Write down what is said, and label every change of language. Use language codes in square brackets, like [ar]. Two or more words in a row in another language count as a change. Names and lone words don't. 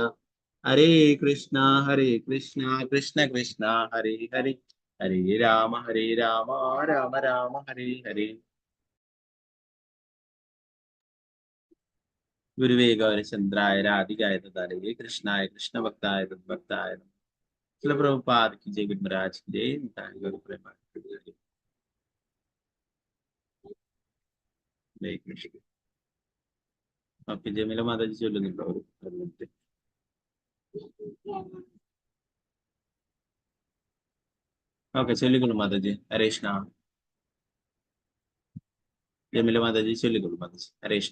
[sa] ഹരേ കൃഷ്ണ കൃഷ്ണ കൃഷ്ണ ഹരേ ഹരേ, ഹരേ രാമ രാമ രാമ ഹരേ ഹരേ. ഗുരുവേ ഗൗരചന്ദ്രായ രാധികായ തദാലയേ കൃഷ്ണായ കൃഷ്ണഭക്തായ തദ്ഭക്തായ നമഃ. [hi] ശ്രീല പ്രഭുപാദ് की जय, गुरु महाराज की जय, निताय गौर प्रेमानंद हरे कृष्ण. [ml] ഓക്കെ, ജമീല മാതാജി ചൊല്ലുന്നുണ്ടോ? ഒരു മിനിറ്റ്. ഓക്കെ, ചൊല്ലിക്കൊള്ളു മാതാജി. ഹരേ കൃഷ്ണ. ജമീല മാതാജി ചൊല്ലിക്കൊള്ളു മാതാജി. ഹരേ കൃഷ്ണ.